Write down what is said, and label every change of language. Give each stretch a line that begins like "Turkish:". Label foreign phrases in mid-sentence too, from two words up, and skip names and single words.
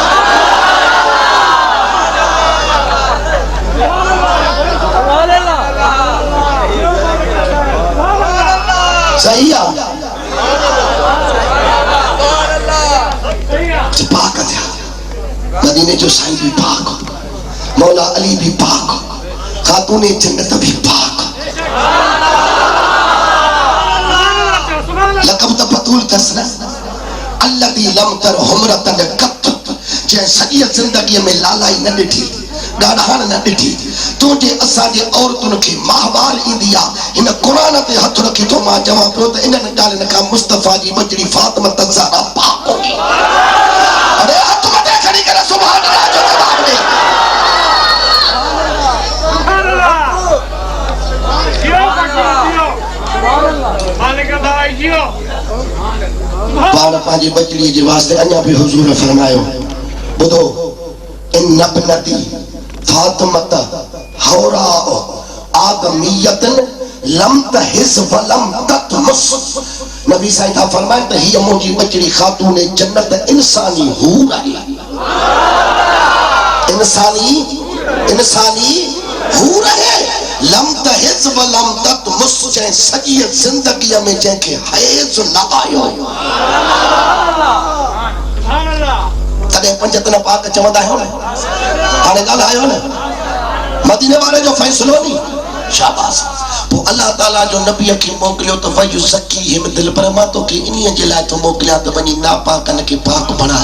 Sindhi: सही आहे। पाक थिया। मदीने जो साईं भी पाक, मौला अली भी पाक, खातूने जन्नत भी पाक। लक़ब त बतूल अथसि न।
Arabic: التي لم ترَ حمرة قط,
Sindhi: जंहिं सॼी ज़िंदगीअ में लालाई न ॾिठी, ॻाढ़ाण न ॾिठी। तुंहिंजे असांजे औरतुनि खे माहवार ईंदी आहे। हिन क़ुरान ते हथ रखी थो मां चवां पियो त इन्हनि ॻाल्हियुनि खां मुस्तफ़ा जी बचड़ी फातिमा ज़हरा पाक हुई। अरे हथ मथे खणी करे
Arabic: سبحان الله
Sindhi: जो जवाब ॾे। पाण पंहिंजी बचड़ीअ जे वास्ते अञा बि हुज़ूर फरमायो, ॿुधो,
Arabic: إن ابنتي فاطمة حوراء آدمية لم تحض ولم تطمث.
Sindhi: नबी साईं था फरमाइनि त हीअ मुंहिंजी बचड़ी खातून जन्नत इंसानी हूर आहे। इंसानी हूर आहे।
Arabic: لم تحض ولم تطمث,
Sindhi: जंहिं सॼी ज़िंदगीअ में जंहिंखे हैज़ न आयो। तॾहिं पंजतन पाक चवंदा आहियो न। हाणे ॻाल्हायो न, मदीने वारे जो फ़ैसिलो नी। शाबाश। पोइ अल्लाह ताला जो नबीअ खे मोकिलियो त
Arabic: ويزكيهم
Sindhi: दिल, पर मां तोखे इन्हीअ जे लाइ थो मोकिलियां त वञी नापाकनि खे पाक बणाए।